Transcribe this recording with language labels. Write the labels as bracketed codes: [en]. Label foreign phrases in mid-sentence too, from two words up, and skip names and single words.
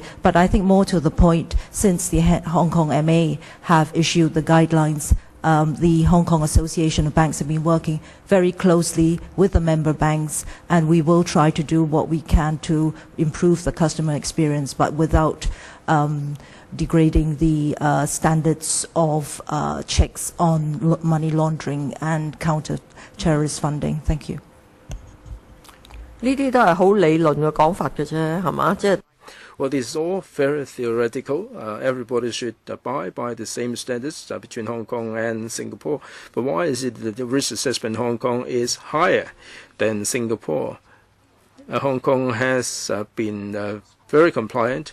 [en] But I think more to the point, since the Hong Kong MA have issued the guidelines, the Hong Kong Association of Banks have been working very closely with the member banks, and we will try to do what we can to improve the customer experience, but without degrading the standards of checks on money laundering and counter-terrorist funding. Thank you. [yue] 呢啲都係好理論嘅講法嘅啫，係嘛？即係 [en] Well, this is all very theoretical. Everybody should abide by the same standards between Hong Kong and Singapore. But why is it that the risk assessment in Hong Kong is higher than Singapore? Hong Kong has been very compliant.